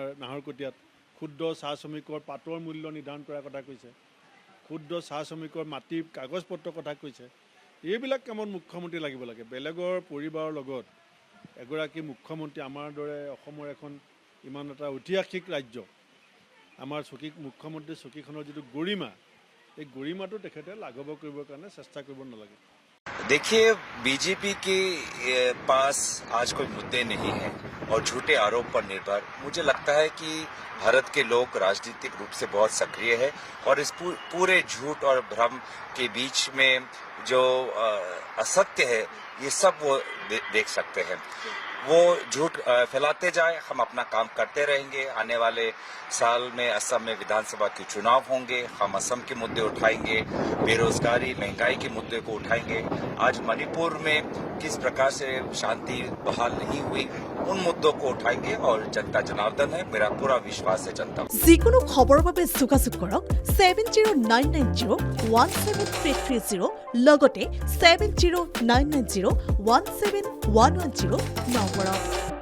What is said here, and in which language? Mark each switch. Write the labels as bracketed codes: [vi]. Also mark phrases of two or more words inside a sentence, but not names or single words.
[as] নাহৰকটীয়াত ক্ষুদ্ৰ চাহ শ্ৰমিকৰ পাতৰ মূল্য নিৰ্ধাৰণ কৰাৰ কথা কৈছে ক্ষুদ্ৰ চাহ শ্ৰমিকৰ মাটিৰ কাগজ পত্ৰৰ কথা কৈছে এইবিলাক কামত মুখ্যমন্ত্ৰী লাগিব লাগে বেলেগৰ পৰিবাৰৰ লগত এগৰাকী মুখ্যমন্ত্ৰী আমাৰ দৰে অসমৰ এখন ইমান এটা ঐতিহাসিক ৰাজ্য আমাৰ মুখ্যমন্ত্ৰী চকীখনৰ যিটো গৰিমা এই গৰিমাটো তেখেতে লাঘৱ কৰিবৰ কাৰণে চেষ্টা কৰিব নালাগে [hi] देखिए बीजेपी के पास आज कोई मुद्दे नहीं है और झूठे आरोप पर निर्भर मुझे लगता है कि भारत के लोग राजनीतिक रूप से बहुत सक्रिय है और इस पूरे झूठ और भ्रम के बीच में जो असत्य है ये सब वो देख सकते हैं वो झूठ फैलाते जाए हम अपना काम करते रहेंगे आने वाले साल में असम में विधानसभा के चुनाव होंगे हम असम के मुद्दे उठाएंगे बेरोजगारी महंगाई के मुद्दे को उठाएंगे आज मणिपुर में किस प्रकार से शांति बहाल नहीं हुई उन मुद्दों को उठाएंगे और जनता जनार्दन है मेरा पूरा विश्वास है जनता [as] যিকোনো খবৰৰ বাবে যোগাযোগ কৰক 7099017330 লগতে 7099017110 নম্বৰত